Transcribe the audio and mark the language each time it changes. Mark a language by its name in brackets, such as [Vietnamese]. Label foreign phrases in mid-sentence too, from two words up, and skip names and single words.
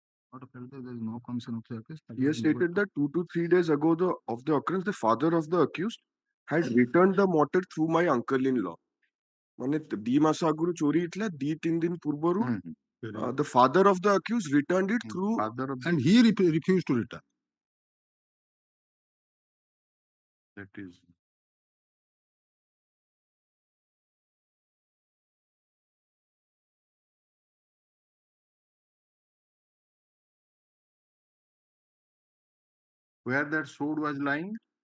[English] Court felt that there is no commission of the offence. He has stated that 2 to 3 days ago of the occurrence, the father of the accused had returned the motor through my uncle-in-law. [Odia] ମାନେ ଦି ମାସ ଆଗରୁ ଚୋରି ହେଇଥିଲା, 2-3 ଦିନ ପୂର୍ବରୁ [English] the father of the accused returned it through Father of and he refused to return. that is where that sword was lying.